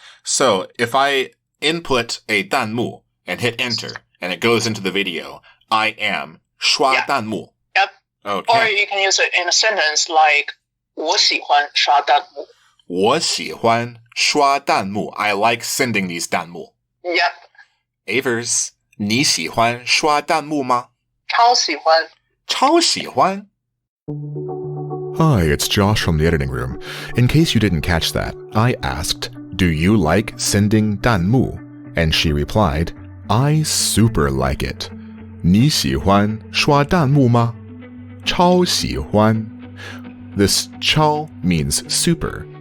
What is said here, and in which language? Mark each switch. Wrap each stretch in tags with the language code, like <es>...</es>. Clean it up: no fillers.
<en>So if I input a 弹幕 and hit enter, and it goes into the video, I am 刷弹幕. Yep. Okay. Or you can use it in a sentence like</en> <zh>我喜欢刷弹幕. 我喜欢刷弹幕.</zh> <en>I like sending these 弹幕. Yep.</en> <zh>Avers, 你喜欢刷弹幕吗? 超喜欢. 超喜欢?</zh> <en>Hi, it's Josh from the editing room. In case you didn't catch that, I asked, do you like sending 弹幕? And she replied, I super like it.</en> <zh>你喜欢刷弹幕吗? 超喜欢.</zh> <en>This 超 means super.</en>